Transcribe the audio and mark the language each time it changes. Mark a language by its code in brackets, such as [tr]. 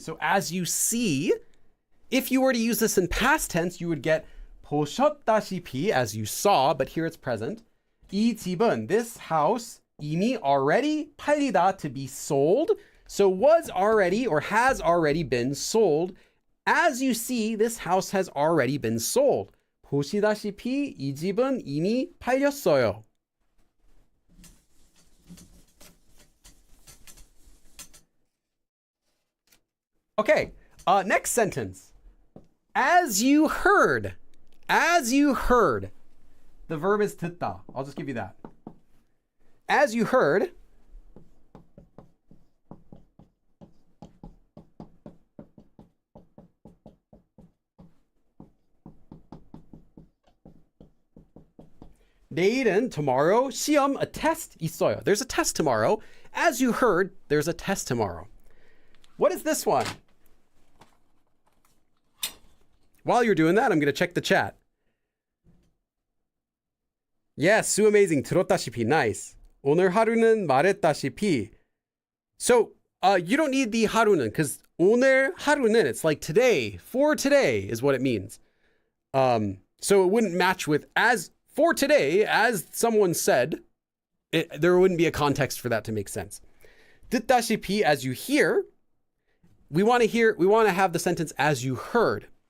[en] So as you see, if you were to use this in past tense, you would get [ko] 보셨다시피, [en] as you saw, but here it's present. [ko] 이 집은, [en] this house, [ko] 이미 [en] already, [ko] 팔리다, [en] to be sold. So was already or has already been sold. As you see, this house has already been sold. [ko] 보시다시피 이 집은 이미 팔렸어요. [en] Okay, next sentence. As you heard. As you heard. The verb is [ko] 듣다. [en] I'll just give you that. As you heard. [ko] 내일은, [en] tomorrow, [ko] 시험, [en] a test [ko] 있어요. [en] There's a test tomorrow. As you heard, there's a test tomorrow. What is this one? While you're doing that, I'm going to check the chat. Yes, Sue Amazing, [ko] 들었다시피, [en] nice. [ko] 오늘 하루는 말했다시피. [en] So, you don't need the [ko] 하루는, [en] because [ko] 오늘 하루는, [en] it's like today, for today is what it means. So it wouldn't match with as... For today, as someone said, there wouldn't be a context for that to make sense. [ko] 듣다시피, [en] as you hear, we want to have the sentence as you heard.